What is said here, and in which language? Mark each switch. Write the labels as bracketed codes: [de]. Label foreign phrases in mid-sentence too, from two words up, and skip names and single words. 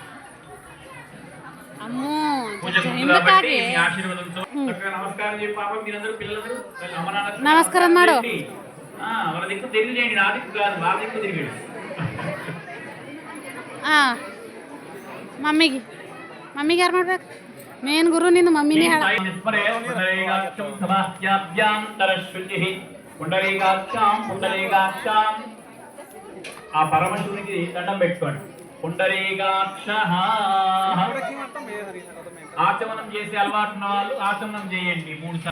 [te] పూజ కాబట్టి మీ ఆశీర్వాదంతో చక్కగా నమస్కారం చెప్పి పాపం మీరందరూ పిల్లలందరూ అమ్మ నాన్న నమస్కారం మాడు. వాళ్ళ దిక్కు తెలియజేయండి, నా దిక్కు కాదు, వాళ్ళ దిక్కు తిరిగాడు. [kn] మమ్మీకి ಯಾರು ಮಾಡ್ಬೇಕು? ಮೇನ್ ಗುರು ನಿಂದು ಮಮ್ಮಿನೇ ಹೇಳ. [te] ఆ పరమశివునికి దండం పెట్టుకోండి. పుండరీకాక్ష. ఆచమనం చేసే అలవాటు ఉన్న వాళ్ళు ఆచమనం చేయండి 3 సార్లు.